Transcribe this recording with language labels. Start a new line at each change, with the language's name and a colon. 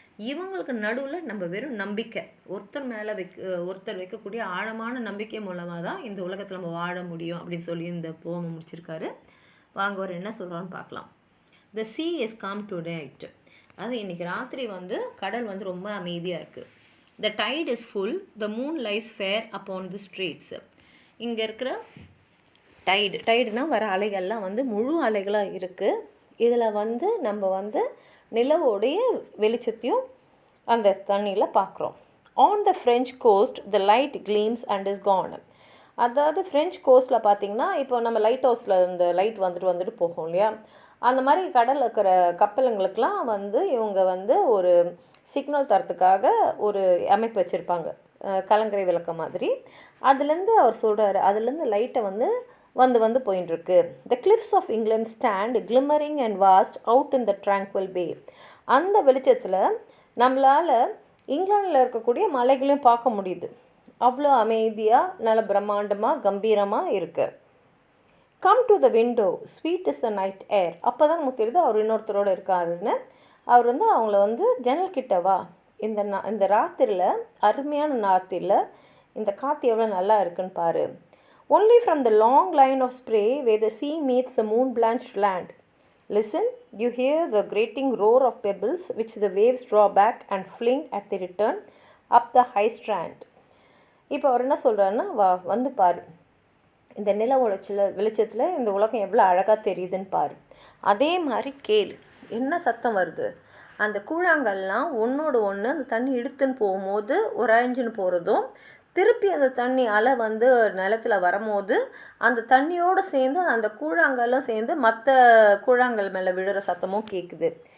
Tamil: இவங்களுக்கு நடுவில் நம்ம வெறும் நம்பிக்கை, ஒருத்தர் மேலே ஒருத்தர் வைக்கக்கூடிய ஆழமான நம்பிக்கை மூலமாக தான் இந்த உலகத்தில் நம்ம வாழ முடியும் அப்படின்னு சொல்லி இந்த போமை முடிச்சிருக்காரு. வாங்க ஒரு என்ன சொல்கிறான்னு பார்க்கலாம்.
English: The sea is calm tonight.
Tamil: அது இன்றைக்கி ராத்திரி வந்து கடல் வந்து ரொம்ப அமைதியாக இருக்குது.
English: The tide is full. The moon lies fair upon the streets.
Tamil: இங்கே இருக்கிற டைடுனா வர அலைகள்லாம் வந்து முழு அலைகளாக இருக்குது. இதில் வந்து நம்ம வந்து நிலவோடைய வெளிச்சத்தையும் அந்த தண்ணியில் பார்க்குறோம்.
English: On the French coast the light gleams and is gone.
Tamil: அதாவது ஃப்ரெஞ்ச் கோஸ்ட்டில் பார்த்திங்கன்னா இப்போ நம்ம லைட் ஹவுஸில் இந்த லைட் வந்துட்டு போகும் இல்லையா, அந்த மாதிரி கடலில் இருக்கிற கப்பலுங்களுக்கெலாம் வந்து இவங்க வந்து ஒரு சிக்னல் தரத்துக்காக ஒரு அமைப்பு வச்சுருப்பாங்க, கலங்கரை விளக்க மாதிரி. அதுலேருந்து அவர் சொல்கிறாரு, அதுலேருந்து லைட்டை வந்து போயின்ட்டுருக்கு.
English: The cliffs of England stand glimmering and vast out in the tranquil bay.
Tamil: அந்த வெளிச்சத்தில் நம்மளால் இங்கிலாண்டில் இருக்கக்கூடிய மலைகளையும் பார்க்க முடியுது. அவ்வளோ அமைதியாக நல்ல பிரம்மாண்டமாக கம்பீரமாக இருக்குது.
English: Come to the window sweet is the night air.
Tamil: அப்போ தான் நமக்கு தெரியுது அவர் இன்னொருத்தரோடு இருக்காருன்னு. அவர் வந்து அவங்கள வந்து ஜன்னல் கிட்ட வா, இந்த ராத்திரியில், அருமையான ராத்திரியில் இந்த காற்று எவ்வளோ நல்லா இருக்குன்னு பாரு.
English: Only from the long line of spray where the sea meets the moon-blanched land. Listen, you hear the grating roar of pebbles which the waves draw back and fling at the return up the high strand.
Tamil: இப்போ அவர் என்ன சொல்கிறாருன்னா, வந்து பாரு, இந்த நில வெளிச்சத்தில் இந்த உலகம் எவ்வளோ அழகாக தெரியுதுன்னு பாரு. அதே மாதிரி கேளு, என்ன சத்தம் வருது, அந்த கூழாங்கல்லாம் ஒன்றோடு ஒன்று அந்த தண்ணி இழுத்துன்னு போகும்போது உறைஞ்சின்னு போகிறதும், திருப்பி அந்த தண்ணி அலை வந்து நிலத்தில் வரும்போது அந்த தண்ணியோடு சேர்ந்து அந்த கூழாங்கல்லும் சேர்ந்து மற்ற கூழாங்கல் மேலே விழுற சத்தமும் கேட்குது.